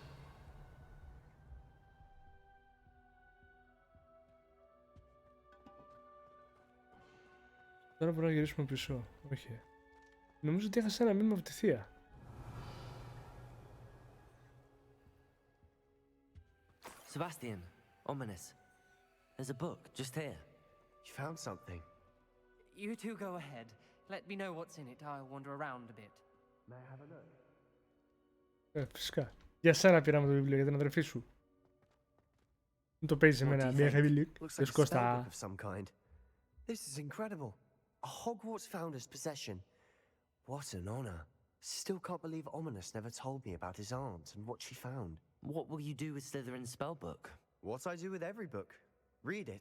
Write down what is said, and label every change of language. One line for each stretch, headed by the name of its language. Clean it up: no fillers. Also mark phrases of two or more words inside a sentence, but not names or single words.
Greek: Τώρα μπορούμε να γυρίσουμε πίσω. Όχι. Νομίζω ότι έχασα ένα μήνυμα από τη θεία.
English: Sebastian, ominous. There's a book just here. You found something. You two go ahead. Let me know what's in it. I'll wander around a bit. May I have a look?
Greek: Φυσικά. Για σένα πήραμε το βιβλίο, για την αδερφή σου. Μην το παίζεις εμένα, μία
English: heavy leak. Looks like a spellbook of some kind. This is incredible. A Hogwarts founder's possession. What an honor. Still can't believe Ominous never told me about his aunt and what she found. What will you do with Slytherin's spellbook? What I do with every book. Read it.